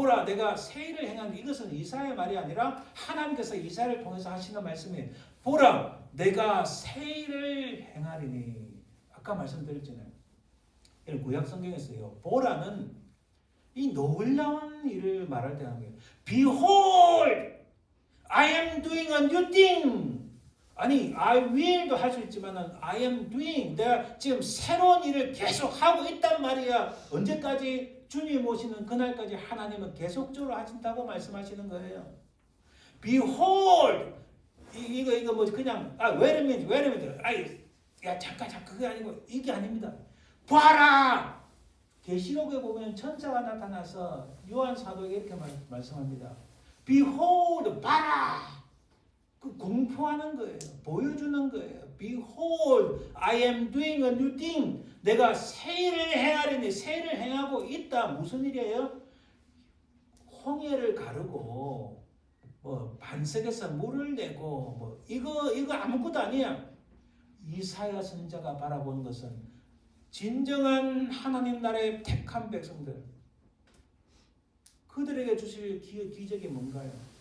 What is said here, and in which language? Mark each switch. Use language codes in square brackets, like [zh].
[ko] 보라 내가 새 일을 행하니 이것은 이사야의 말이 아니라 하나님께서 이사야를 통해서 하시는 말씀이에요. 보라 내가 새 일을 행하리니 아까 말씀드렸잖아요. 이런 구약 성경에서요. 보라는 이 놀라운 일을 말할 때 하는 거예요. [en] Behold, I am doing a new thing. [ko] 아니, [en] I will [ko] 도 할 수 있지만 [en] I am doing. [ko] 내가 지금 새로운 일을 계속 하고 있단 말이야. 언제까지? 주님 오시는 그날까지 하나님은 계속적으로 하신다고 말씀하시는 거예요. Behold, 이거 뭐 그냥 [en] wait a minute. [ko] 야 잠깐 그게 아니고 이게 아닙니다. 봐라. 계시록에 보면 천사가 나타나서 요한 사도에게 이렇게 말씀합니다. Behold, 봐라. 그 공포하는 거예요. 보여주는 거예요. [en] Behold, I am doing a new thing. [ko] 내가 새 일을 행하려니 새 일을 행하고 있다. 무슨 일이에요? 홍해를 가르고 뭐 반석에서 물을 내고 뭐 이거 아무것도 아니야. 이사야 선지자가 바라본 것은 진정한 하나님 나라의 택한 백성들, 그들에게 주실 기적이 뭔가요?